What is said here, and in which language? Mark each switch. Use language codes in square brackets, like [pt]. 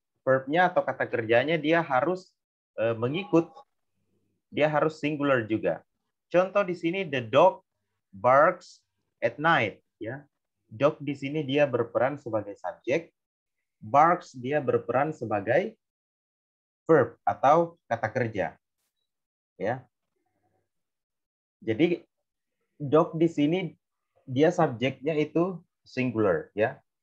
[id] Verbnya atau kata kerjanya dia harus mengikut, dia harus singular juga. Contoh di sini [en] the dog barks at night. Ya. [id] Dog di sini dia berperan sebagai subjek, barks dia berperan sebagai verb atau kata kerja. Ya. Jadi dog di sini dia subjeknya itu singular, ya.